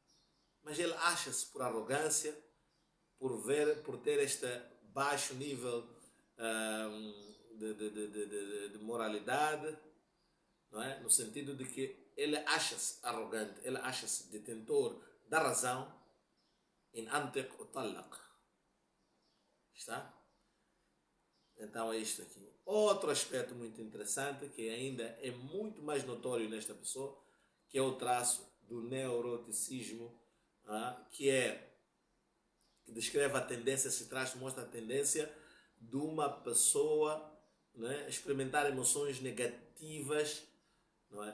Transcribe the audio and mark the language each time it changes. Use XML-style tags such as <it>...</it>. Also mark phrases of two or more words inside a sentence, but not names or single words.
<pt>Mas ele acha-se por arrogância, por ter esta baixo nível de moralidade, não é? No sentido de que ele acha-se arrogante, ele acha-se detentor da razão.</pt> <ar>إن أنطق أطلق.</ar> <pt>Está? Então é isto aqui. Outro aspecto muito interessante, que ainda é muito mais notório nesta pessoa, que é o traço do neuroticismo, que descreve a tendência, esse traço mostra a tendência de uma pessoa, não é, experimentar emoções negativas, não é?</pt>